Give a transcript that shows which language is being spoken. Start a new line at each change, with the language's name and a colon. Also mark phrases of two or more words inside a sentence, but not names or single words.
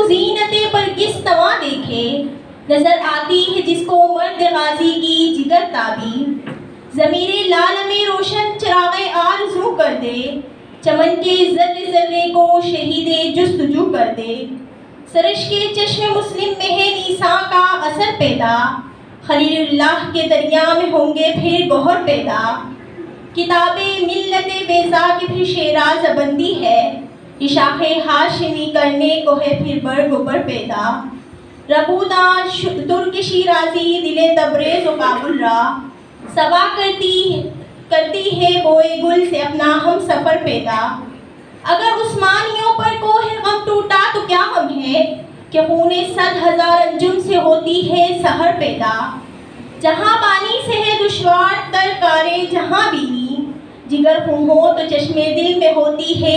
Urdu: زینت برگس تواں دیکھے، نظر آتی ہے جس کو مرد غازی کی جگر تابی، ضمیر لال میں روشن چراغ آرزو کر دے، چمن کے ذرے ذرے کو شہید جستجو کر دے، سرش کے چشم مسلم میں ہے نیساں کا اثر پیدا، خلیل اللہ کے دریا میں ہوں گے پھر گوہر پیدا، کتاب ملت بیضا کی پھر شیراز بندی ہے، یہ شاخ ہاشمی کرنے کو ہے پھر برگ و بر پیدا،
Persian: ربودہ ترک شیرازی دل تبریز و کابل را،
Urdu: صبا کرتی ہے بوئے گل سے اپنا ہم سفر پیدا، اگر عثمانیوں پر کوہ غم ٹوٹا تو کیا غم ہے کہ خون 100,000 انجم سے ہوتی ہے سحر پیدا، جہاں بانی سے ہے دشوار تر کارے جہاں بینی، جگر خون ہو تو چشم دل میں ہوتی ہے